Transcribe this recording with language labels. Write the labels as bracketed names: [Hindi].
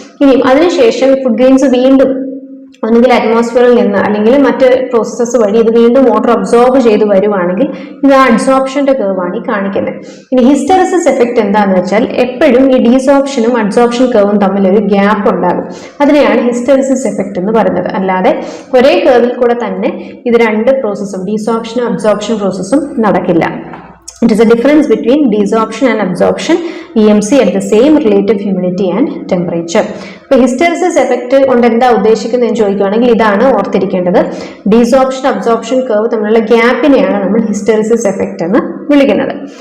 [Malayalam] ഇനിയും അതിനുശേഷം food grains വീണ്ടും ഒന്നുകിൽ അറ്റ്മോസ്ഫിയറിൽ നിന്ന് അല്ലെങ്കിൽ മറ്റ് പ്രോസസ്സസ് വഴി ഇത് വീണ്ടും വാട്ടർ അബ്സോർബ് ചെയ്ത് വരുവാണെങ്കിൽ ഇത് അഡ്സോപ്ഷന്റെ കർവാണ് ഈ കാണിക്കുന്നത്. ഇനി ഹിസ്റ്റെറിസിസ് എഫക്ട് എന്താണെന്ന് വെച്ചാൽ എപ്പോഴും ഈ ഡീസോപ്ഷനും അഡ്സോപ്ഷൻ കർവും തമ്മിൽ ഒരു ഗ്യാപ്പ് ഉണ്ടാകും. അതിനെയാണ് ഹിസ്റ്റെറിസിസ് എഫക്ട് എന്ന് പറയുന്നത്. അല്ലാതെ ഒരേ കർവിൽ കൂടെ തന്നെ ഇത് രണ്ട് പ്രോസസ്സും, ഡീസോപ്ഷനും അബ്സോർപ്ഷൻ പ്രോസസ്സും നടക്കില്ല. [English] It is a difference between desorption and absorption, EMC, at the same relative humidity and temperature. [Malayalam] അപ്പോൾ ഹിസ്റ്റെറിസിസ് എഫക്ട് കൊണ്ട് എന്താ ഉദ്ദേശിക്കുന്നതെന്ന് ചോദിക്കുകയാണെങ്കിൽ ഇതാണ് ഓർത്തിരിക്കേണ്ടത്. ഡീസോപ്ഷൻ അബ്സോർപ്ഷൻ കർവ് തമ്മിലുള്ള ഗ്യാപ്പിനെയാണ് നമ്മൾ ഹിസ്റ്റെറിസിസ് എഫക്ട് എന്ന് വിളിക്കുന്നത്.